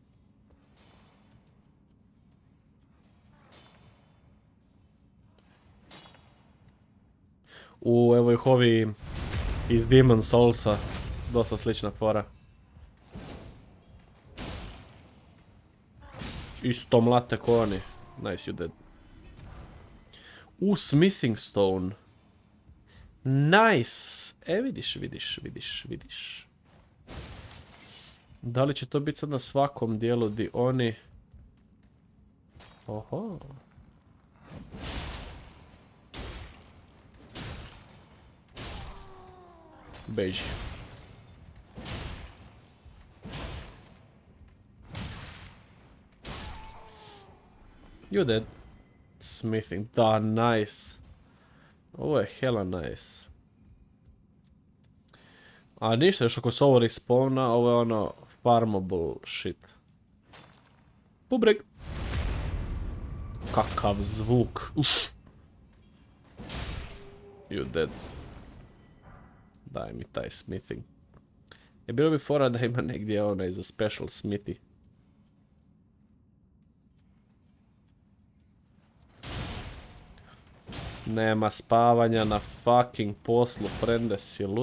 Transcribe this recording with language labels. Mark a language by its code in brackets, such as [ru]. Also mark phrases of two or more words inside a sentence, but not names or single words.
[hr] Evo ih ovi iz Demon Soulsa. Dosta slična fora. Isto mlate ko oni. [en] Nice, you dead. Smithing Stone. Nice! [hr] Vidiš. Da li će to biti sad na svakom dijelu di oni... Oho. Beži. [en] You dead. Smithing. Da, nice. [hr] Ovo je [en] hella nice. [hr] A ništa, još ako se ovo respawna, ovo je ono [en] farmable shit. [hr] Bubreg. Kakav zvuk. Uff. [en] You dead. [hr] Daj mi taj smithing. Je bilo bi fora da ima negdje onaj za [en] special smithy. [hr] Nema spavanja na fucking poslu, prende si lud.